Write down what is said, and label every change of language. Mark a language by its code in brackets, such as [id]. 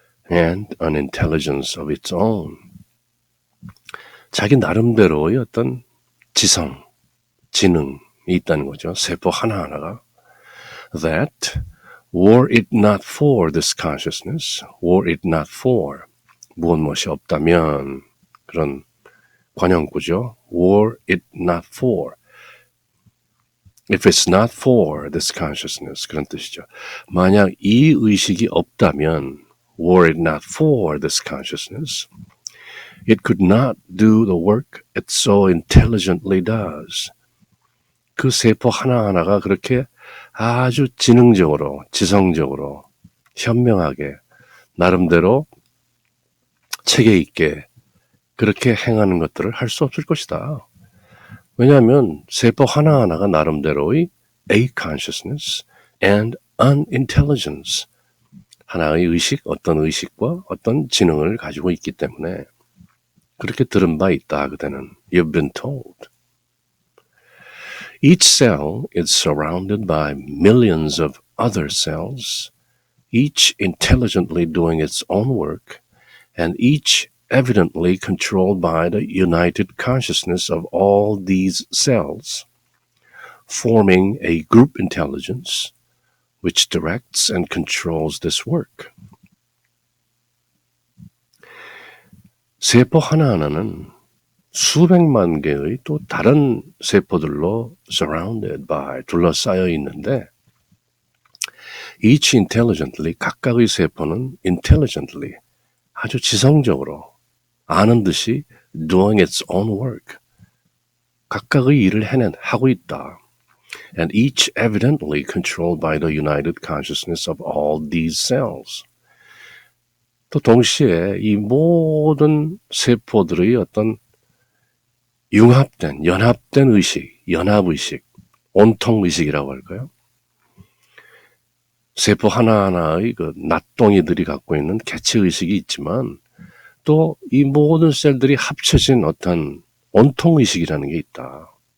[en] And an intelligence of its own. [ko] 자기 나름대로의 어떤 지성, 지능이 있다는 거죠. 세포 하나하나가. [en] That, were it not for this consciousness, were it not for, [ko] 무엇이 없다면, 그런 관형구죠. [en] Were it not for, if it's not for this consciousness, [ko] 그런 뜻이죠. 만약 이 의식이 없다면, [en] were it not for this consciousness, it could not do the work it so intelligently does. [ko] 그 세포 하나하나가 그렇게 아주 지능적으로, 지성적으로, 현명하게, 나름대로 체계 있게 그렇게 행하는 것들을 할 수 없을 것이다. 왜냐하면 세포 하나하나가 나름대로의 [en] a consciousness and an intelligence, [ko] 하나의 의식, 어떤 의식과 어떤 지능을 가지고 있기 때문에 그렇게 들은 바 있다, 그대는. [en] You've been told. Each cell is surrounded by millions of other cells, each intelligently doing its own work, and each evidently controlled by the united consciousness of all these cells, forming a group intelligence which directs and controls this work. [ko] 세포 하나하나는 수백만 개의 또 다른 세포들로 [en] surrounded by, [ko] 둘러싸여 있는데 [en] each intelligently, [ko] 각각의 세포는 [en] intelligently, [ko] 아주 지성적으로 아는 듯이 [en] doing its own work, [ko] 각각의 일을 하고 있다. [en] And each evidently controlled by the united consciousness of all these cells. [ko] 또 동시에 이 모든 세포들의 어떤 연합된 의식, 연합의식, 온통의식이라고 할까요? 세포 하나하나의 그 낫동이들이 갖고 있는 개체의식이 있지만 또 이 모든 셀들이 합쳐진 어떤 온통의식이라는 게 있다.